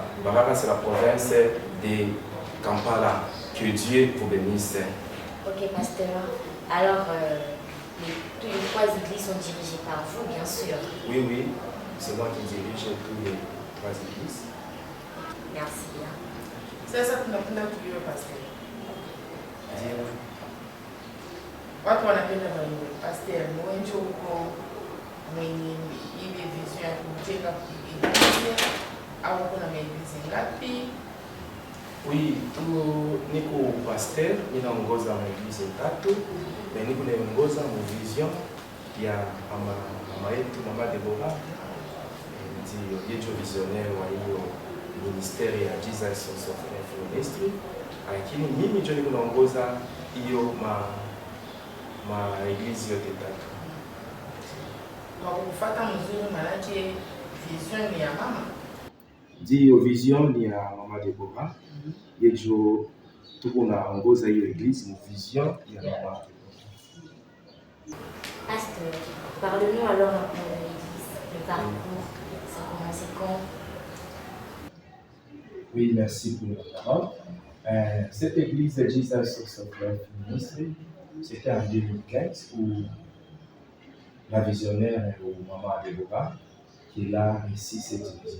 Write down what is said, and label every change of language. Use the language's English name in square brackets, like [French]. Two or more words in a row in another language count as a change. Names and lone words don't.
[French] Mbarara, c'est la province de Kampala. Que Dieu vous bénisse. Ok, pasteur. Alors, toutes les 3 églises sont dirigées par vous, bien sûr. Oui, c'est moi qui dirige toutes les 3 églises. Merci. [Swahili] Sasa tunapenda tuliwe pasteur. Ndio. Watu wanapenda waiwe pastor mwenje huko mwenye ile vision ya kujenga iglesia au kuna maeglize ngapi? Oui, niko pasteur, ninaongoza maeglize 3, mais niko naongoza mu vision ya mama yetu Mama Deborah. Ndio yejo visionnaire wa hiyo ministeri ya Jesus Sons of Life Ministry. Lakini mimi ndio niko naongoza hiyo maeglize yote 3. Kwa kufuata mzuri manake vision ni ya mama. Ndio vision ni ya Mama Deborah. Yejo tuko naongoza hiyo eglise mu vision ya mama. [French] Pasteur, parle-nous alors un peu de l'église, le parcours, ça a commencé quand? Oui, merci pour la parole. Cette église de Jesus Sons of Life Ministry, c'était en 2015 où la visionnaire ou Maman Deborah qui a réussi cette vision.